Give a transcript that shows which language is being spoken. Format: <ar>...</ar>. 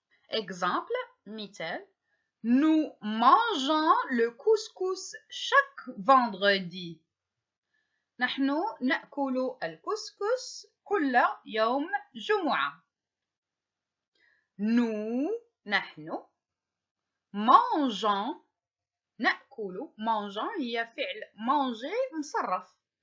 <fr>Exemple, مثال. Nous mangeons le couscous chaque vendredi.</fr> <ar>نحن نأكل الكسكس كل يوم جمعة. Nous, نحن, mangeons, نأكل, mangeons هي فعل manger مصرف.</ar>